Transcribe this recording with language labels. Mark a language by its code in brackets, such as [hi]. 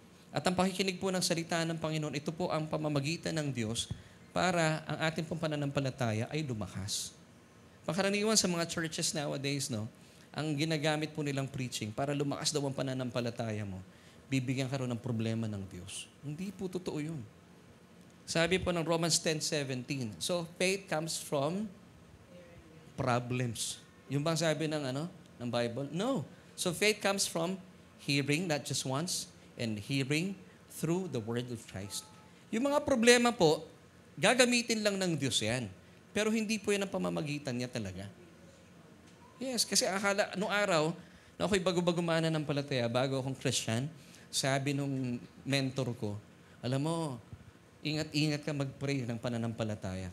[tl] At ang pakikinig po ng salita ng Panginoon, ito po ang pamamagitan ng Diyos para ang ating pong pananampalataya ay lumakas. Pangkaraniwan sa mga [en] churches nowadays, [tl] no, ang ginagamit po nilang preaching para lumakas daw ang pananampalataya mo, bibigyan ka rin ng problema ng Diyos. Hindi po totoo yun. Sabi po ng [en] Romans 10:17, so faith comes from problems. [tl] Yung bang sabi ng [en] Bible? No. So faith comes from hearing, not just once, and hearing through the word of Christ. [tl] Yung mga problema po, gagamitin lang ng Diyos yan. Pero hindi po yan ang pamamagitan niya talaga. Yes, kasi akala, nung araw, na ako'y bago-bago mananampalataya, bago akong Christian, sabi nung mentor ko, alam mo, ingat-ingat ka mag-pray ng pananampalataya.